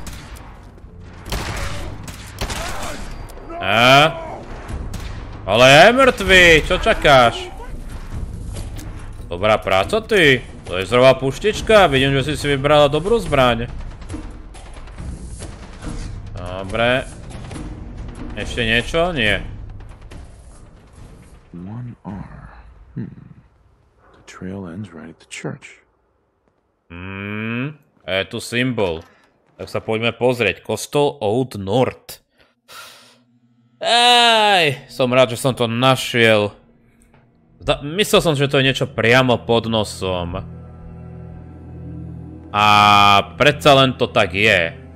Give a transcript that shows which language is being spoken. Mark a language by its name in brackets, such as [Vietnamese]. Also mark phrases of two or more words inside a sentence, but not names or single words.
[Slovak] Ale je mŕtvý, čo čakáš? Dobrá práca ty. To je zrovna puštička, vidím, že si vybrala dobrú zbraň. Dobre. Ešte niečo? Nie. 1R. [English] The trail ends right at the church. [Slovak] Je tu symbol. Tak sa poďme pozrieť. Kostol Old North. Som rád, že som to našiel. Myslel som, že to je niečo priamo pod nosom. A predsa len to tak je.